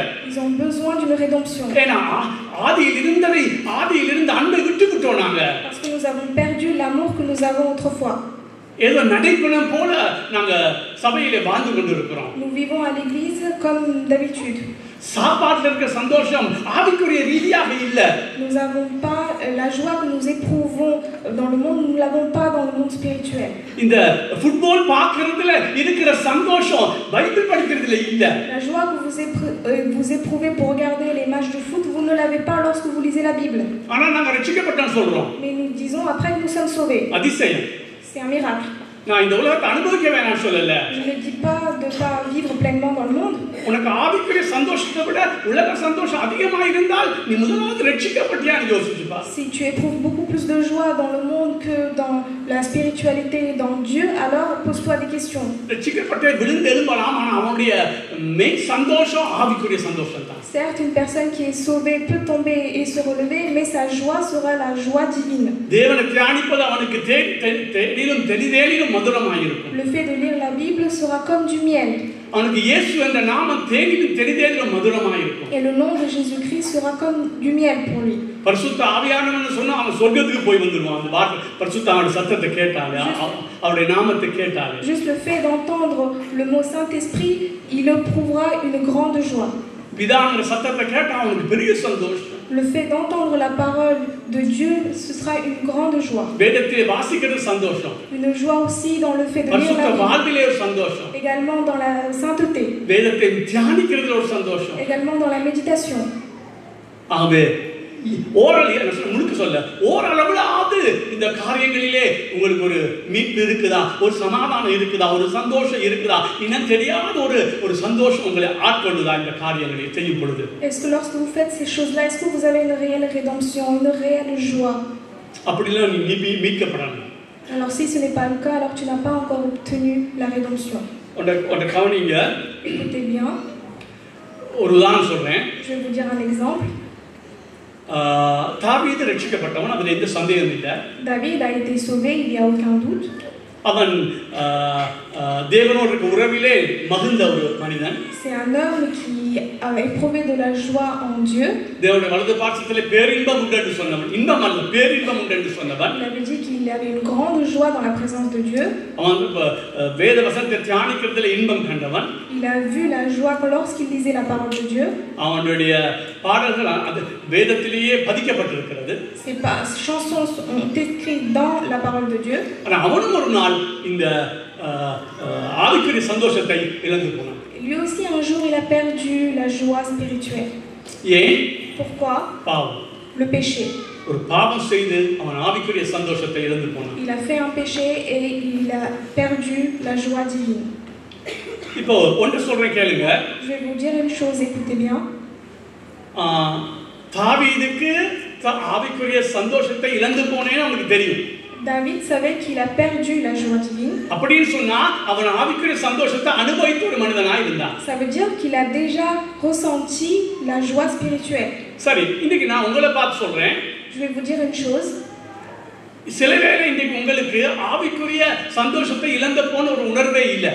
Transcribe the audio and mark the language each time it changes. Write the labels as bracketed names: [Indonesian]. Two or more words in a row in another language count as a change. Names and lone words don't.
[French] Ils ont besoin d'une rédemption. [Tamil] ஏன்னா ஆதியிலிருந்து அன்பை விட்டுவிட்டோம் நாங்க. [French] Parce que nous avons perdu l'amour que nous avons autrefois. [Tamil] ஏதோ நடைபெறும் போல நாங்க சபையிலே வாழ்ந்து கொண்டிருக்கிறோம். [French] Nous vivons à l'église comme d'habitude. [Tamil] சாப்பாட்டுல இருக்கிற சந்தோஷம் ஆவிக்குரிய ரீதியாக இல்ல. [French] Nous n'avons pas la joie que nous éprouvons dans le monde, nous l'avons pas dans le monde spirituel. [Tamil] இந்த ஃபுட்பால் பார்க்கிறதுல இருக்கிற சந்தோஷம் பைபிள் படிக்கிறதுல இல்ல. [French] La joie que vous éprouvez pour regarder les matchs de foot, vous ne l'avez pas lorsque vous lisez la Bible. [Tamil] ஆனா நாங்க ரட்சிக்கப்பட்டோம் சொல்றோம். [French] Mais nous disons après que nous sommes sauvés. [Tamil] அதிசயம். [French] C'est un miracle. [Tamil] நான் இந்த உலகத்தை அனுபவிக்க வேணாம்னு சொல்லல. [French] Je ne dis pas de pas vivre pleinement dans le monde. [Tamil] உனக்கு ஆவிக்குரிய சந்தோஷத்தை விட உலக சந்தோஷம் அதிகமா இருந்தால் நீ முதலாவது ரட்சிக்கப்பட்டியான்னு யோசிச்சு பாரு. [French] Si tu éprouves beaucoup plus de joie dans le monde que dans la spiritualité et dans Dieu, alors pose-toi des questions. [Tamil] ரட்சிக்கப்பட்ட விழுந்து எழும்பலாம், ஆனா அவனுடைய மெயின் சந்தோஷம் ஆவிக்குரிய சந்தோஷம் தான். [French] Certes, une personne qui est sauvée peut tomber et se relever, mais sa joie sera la joie divine. [Tamil] தேவனை தியானிப்பது அவனுக்கு தெளிதேனிலும் மதுரமாயிருக்கும். [French] Le fait de lire la Bible sera comme du miel. [Tamil] அவனுக்கு இயேசு என்ற நாமம் தேனிலும் தெளிதேனிலும் மதுரமாயிருக்கும். [French] Et le nom de Jésus-Christ sera comme du miel pour lui. [Tamil] பரிசுத்த ஆவியானவன் சொன்னா அவன் சொர்க்கத்துக்கு போய் வந்துருவான். அந்த வார்த்தை பரிசுத்த ஆவியோட சத்தத்தை கேட்டாலே, அவருடைய நாமத்தை கேட்டாலே. [French] Juste le fait d'entendre le mot Saint-Esprit, il éprouvera une grande joie. [Tamil] பிதாங்கிற சத்தத்தை கேட்டா அவனுக்கு பெரிய சந்தோஷம். [French] Le fait d'entendre la parole de Dieu, ce sera une grande joie. [Tamil] வேதத்தை வாசிக்கிறது சந்தோஷம். [French] Une joie aussi dans le fait de lire [Tamil] பரிசுத்த [French] la Bible. [Tamil] வாழ்விலே ஒரு சந்தோஷம். [French] Également dans la sainteté. [Tamil] வேதத்தை தியானிக்கிறதுல ஒரு சந்தோஷம். [French] Également dans la méditation. [Tamil] ஆமே. முழுக்க சொல்ல ஓரளவுலாவது இந்த காரியங்களிலே உங்களுக்கு ஒரு மீட்பு இருக்குதா, ஒரு சமாதானம் இருக்குதா, ஒரு சந்தோஷம் இருக்குதா, இன்னும் தெரியாத ஒரு சந்தோஷம் உங்களை ஆட்கொள்ளுதா இந்த காரியங்களை செய்யும் பொழுது? [French] Est-ce que lorsque vous faites ces choses-là, est-ce que vous avez une réelle rédemption, une réelle joie? [Tamil] அப்படிலாம் நீ மீட்கப்படணும். [French] Alors si ce n'est pas le cas, alors tu n'as pas encore obtenu la rédemption. [Tamil] உன்னை கவனிங்க. [French] Écoutez bien. [Tamil] ஒரு உதாரணம் சொல்றேன். [French] Je vais vous dire un exemple. [Tamil] தாவீது ரட்சிக்கப்பட்டவன், அதில் எந்த சந்தேகம் இல்லை. [French] David a été sauvé, il n'y a aucun doute. [Tamil] அவன் தேவனோடு இருக்க உறவிலே மகிழ்ந்த ஒரு மனிதன். [French] C'est un homme qui a éprouvé de la joie en Dieu. [Tamil] தேவனுடைய வலது பாசத்திலே பேரின்பம் உண்டு என்று சொன்னவன், இன்பம் அல்ல பேரின்பம் உண்டு என்று சொன்னவன். [French] Il avait dit qu'il avait une grande joie dans la présence de Dieu. [Tamil] அவன் வேத வசனத்தை தியானிக்கிறதுல இன்பம் கண்டவன். [French] Il a vu la joie lorsqu'il lisait la parole de Dieu. [Tamil] அவனுடைய பாடல்கள் அது வேதத்திலேயே பதிக்கப்பட்டிருக்கிறது. [French] Ces chansons sont écrites dans la parole de Dieu. [Tamil] ஆனால் அவனும் ஒரு நாள் இந்த ஆவிக்குரிய சந்தோஷத்தை இழந்து போனான். [French] Lui aussi un jour il a perdu la joie spirituelle. [Tamil] ஏன்? [French] Pourquoi? [Tamil] பாவம். [French] Le péché. [Tamil] ஒரு பாவம் செய்து அவன் ஆவிக்குரிய சந்தோஷத்தை இழந்து போனான். [French] Il a fait un péché et il a perdu la joie divine. [Tamil] இப்போ ஒன்று சொல்றேன் கேளுங்க. [French] Je vais vous dire une chose, écoutez bien. [Tamil] தாவீதுக்கு ஆவிக்குரிய சந்தோஷத்தை இழந்து போனேன்னு அவனுக்கு தெரியும். [French] David savait qu'il a perdu la joie divine. [Tamil] அப்படின்னு சொன்னா அவன் ஆவிக்குரிய சந்தோஷத்தை அனுபவித்த ஒரு மனிதனாய் இருந்தான். [French] Ça veut dire qu'il a déjà ressenti la joie spirituelle. [Tamil] சரி, இன்னைக்கு நான் உங்களை பார்த்து சொல்றேன். [French] Je vais vous dire une chose. [Tamil] சிலவேளை இன்னைக்கு உங்களுக்கு ஆவிக்குரிய சந்தோஷத்தை இழந்து போன ஒரு உணர்வே இல்லை.